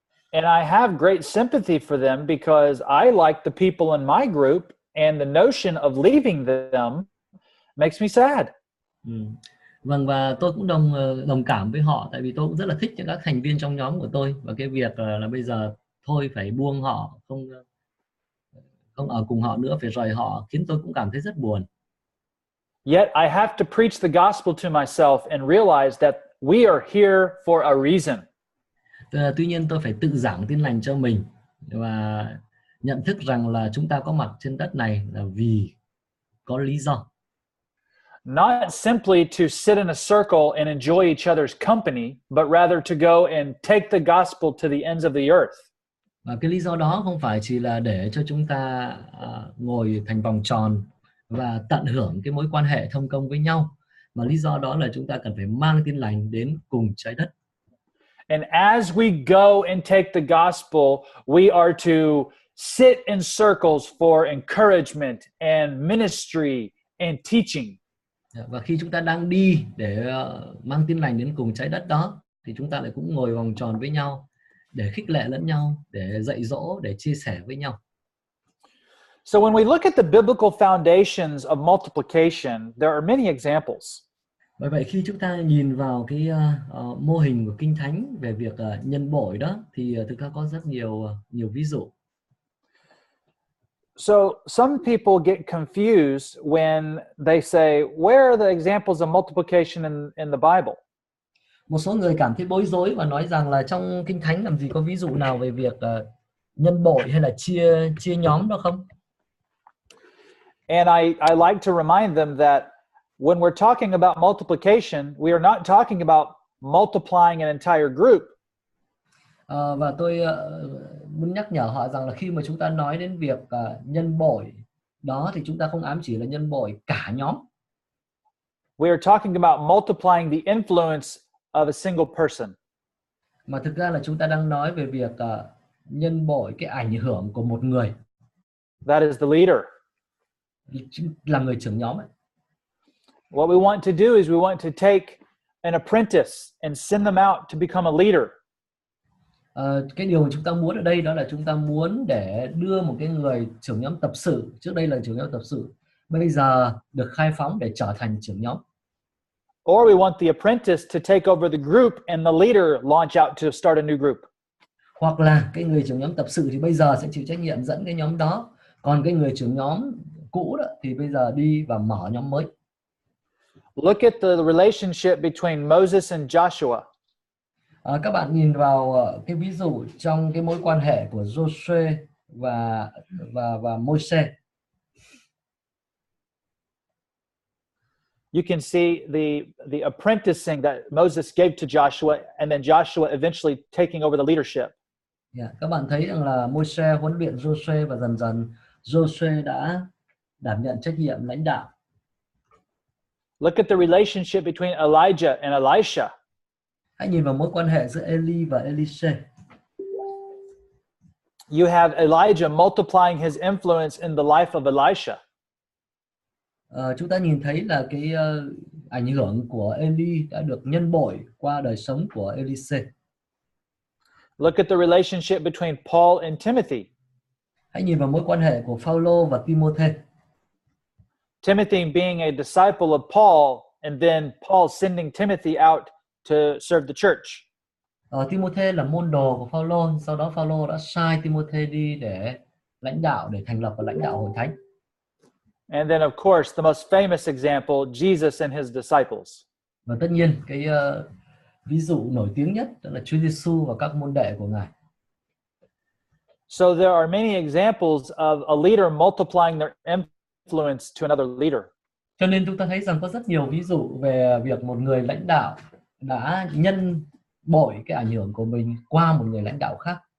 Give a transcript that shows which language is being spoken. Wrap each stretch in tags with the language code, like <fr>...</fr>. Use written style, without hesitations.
<en>And I have great sympathy for them because I like the people in my group, and the notion of leaving them makes me sad.</en> <vi>Vâng, và tôi cũng đồng cảm với họ, tại vì tôi cũng rất là thích những các thành viên trong nhóm của tôi, và cái việc là bây giờ thôi phải buông họ, không ở cùng họ nữa, phải rời họ, khiến tôi cũng cảm thấy rất buồn.</vi> <en>Yet I have to preach the gospel to myself and realize that we are here for a reason.</en> <vi>Tuy nhiên tôi phải tự giảng tin lành cho mình và nhận thức rằng là chúng ta có mặt trên đất này là vì có lý do.</vi> <en>Not simply to sit in a circle and enjoy each other's company, but rather to go and take the gospel to the ends of the earth.</en> <vi>Và cái lý do đó không phải chỉ là để cho chúng ta ngồi thành vòng tròn và tận hưởng cái mối quan hệ thông công với nhau, mà lý do đó là chúng ta cần phải mang tin lành đến cùng trái đất.</vi> <en>And as we go and take the gospel, we are to sit in circles for encouragement and ministry and teaching.</en> <vi>Và khi chúng ta đang đi để mang tin lành đến cùng trái đất đó, thì chúng ta lại cũng ngồi vòng tròn với nhau để khích lệ lẫn nhau, để dạy dỗ, để chia sẻ với nhau.</vi> <en>So when we look at the biblical foundations of multiplication, there are many examples.</en> <vi>Bởi vậy khi chúng ta nhìn vào cái mô hình của Kinh Thánh về việc nhân bội đó, thì thực ra có rất nhiều ví dụ.</vi> <en>So some people get confused when they say, where are the examples of multiplication in the Bible?</en> <vi>Một số người cảm thấy bối rối và nói rằng là trong Kinh Thánh làm gì có ví dụ nào về việc nhân bội hay là chia nhóm đó không?</vi> <en>And I like to remind them that when we're talking about multiplication, we are not talking about multiplying an entire group.</en> <vi>Và tôi muốn nhắc nhở họ rằng là khi mà chúng ta nói đến việc nhân bội đó thì chúng ta không ám chỉ là nhân bội cả nhóm.</vi> <en>We are talking about multiplying the influence of a single person.</en> <vi>Mà thực ra là chúng ta đang nói về việc nhân bội cái ảnh hưởng của một người.</vi> <en>That is the leader.</en> <vi>Là người trưởng nhóm ấy.</vi> <en>What we want to do is we want to take an apprentice and send them out to become a leader.</en> <vi>Cái điều mà chúng ta muốn ở đây đó là chúng ta muốn để đưa một cái người trưởng nhóm tập sự, trước đây là trưởng nhóm tập sự, bây giờ được khai phóng để trở thành trưởng nhóm.</vi> <en>Or we want the apprentice to take over the group and the leader launch out to start a new group.</en> <vi>Hoặc là cái người trưởng nhóm tập sự thì bây giờ sẽ chịu trách nhiệm dẫn cái nhóm đó, còn cái người trưởng nhóm cũ đó thì bây giờ đi và mở nhóm mới.</vi> <en>Look at the relationship between Moses and Joshua.</en> <vi>Các bạn nhìn vào cái ví dụ trong cái mối quan hệ của Joshua và Môi-se.</vi> <en>You can see the apprenticing that Moses gave to Joshua, and then Joshua eventually taking over the leadership.</en> <vi>Các bạn thấy rằng là Môi-se huấn luyện Joshua và dần dần Joshua đã đảm nhận trách nhiệm lãnh đạo.</vi> <en>Look at the relationship between Elijah and Elisha.</en> <vi>Hãy nhìn vào mối quan hệ giữa Eli và Elise.</vi> <en>You have Elijah multiplying his influence in the life of Elisha.</en> <vi>Chúng ta nhìn thấy là cái ảnh hưởng của Eli đã được nhân bội qua đời sống của Elise.</vi> <en>Look at the relationship between Paul and Timothy.</en> <vi>Hãy nhìn vào mối quan hệ của Phaolô và Timôthê.</vi> <en>Timothy being a disciple of Paul, and then Paul sending Timothy out to serve the church.</en> <vi>Timôthê là môn đồ của Phaolô, sau đó Phaolô đã sai Timôthê đi để lãnh đạo, để thành lập và lãnh đạo hội thánh.</vi> <en>And then of course the most famous example, Jesus and his disciples.</en> <vi>Và tất nhiên cái ví dụ nổi tiếng nhất đó là Chúa Giêsu và các môn đệ của Ngài.</vi> <en>So there are many examples of a leader multiplying their influence to another leader.</en> <vi>Cho nên chúng ta thấy rằng có rất nhiều ví dụ về việc một người lãnh đạo đã nhân bội cái ảnh hưởng của mình qua một người lãnh đạo khác.</vi>